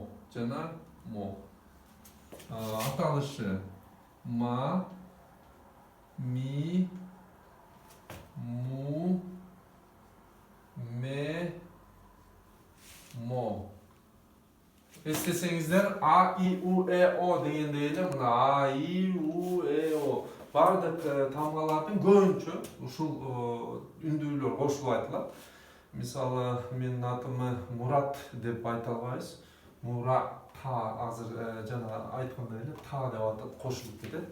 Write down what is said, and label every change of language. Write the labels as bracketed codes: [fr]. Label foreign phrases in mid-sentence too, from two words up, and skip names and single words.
[ky] Жана mo. Аталышы ma, mi, mu, me, mo. Естесеңиздер A, I, U, E, O дегенде эле мына A, I, U, E, O бардык тамгалардын көбүнчө ушул үндүүлөр кошулуп айтылат. Мисалы, менин атымы Мурат деп айта албайбыз. Мурат та азыр жана айткандай эле та деп атат, кошулуп кетет.